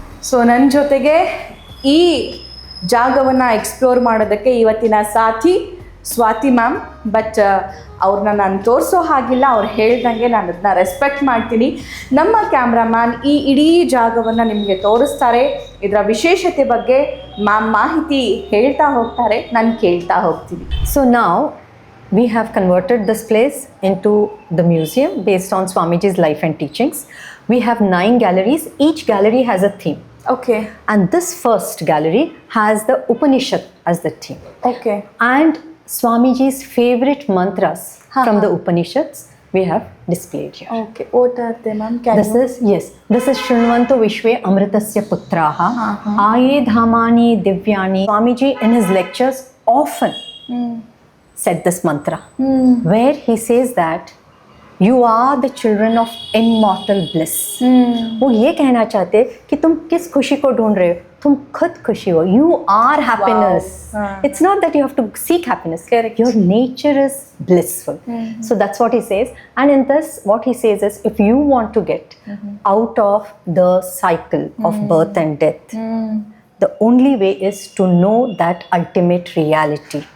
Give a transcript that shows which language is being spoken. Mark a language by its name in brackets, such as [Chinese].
[Kannada] So ನನ್ನ ಜೊತೆಗೆ ಈ ಜಾಗವನ್ನು ಎಕ್ಸ್ಪ್ಲೋರ್ ಮಾಡೋದಕ್ಕೆ ಇವತ್ತಿನ ಸಾಥಿ ಸ್ವಾತಿ ಮ್ಯಾಮ್. ಬಟ್ ಅವ್ರನ್ನ ನಾನು ತೋರಿಸೋ ಹಾಗಿಲ್ಲ, ಅವ್ರು ಹೇಳ್ದಂಗೆ ನಾನು ಅದನ್ನ ರೆಸ್ಪೆಕ್ಟ್ ಮಾಡ್ತೀನಿ. ನಮ್ಮ ಕ್ಯಾಮ್ರಾಮ್ಯಾನ್ ಈ ಇಡೀ ಜಾಗವನ್ನು ನಿಮಗೆ ತೋರಿಸ್ತಾರೆ. ಇದರ ವಿಶೇಷತೆ ಬಗ್ಗೆ ಮ್ಯಾಮ್ ಮಾಹಿತಿ ಹೇಳ್ತಾ ಹೋಗ್ತಾರೆ, ನಾನು ಕೇಳ್ತಾ ಹೋಗ್ತೀನಿ. [English] So now we have converted this place into the museum based on Swamiji's life and teachings. We have 9 galleries. Each gallery has a theme. Okay. And this first gallery has the Upanishad as the theme. Okay. And Swamiji's favorite mantras from the Upanishads we have displayed here. Okay. What are they, ma'am? This is [Sanskrit] Shrunvanto Vishwe Amritasya Putraha Aye Dhamani Divyani. [English] Swamiji in his lectures often said this mantra where he says that You are the children of immortal bliss. [Hindi] वो ये कहना चाहते कि तुम किस खुशी को ढूंढ रहे हो, तुम खुद खुशी हो. [English] You are happiness. It's not that you have to seek happiness. Correct. Your nature is blissful. So that's what he says. And in this, what he says is, if you want to get out of the cycle of birth and death, the only way is to know that ultimate reality.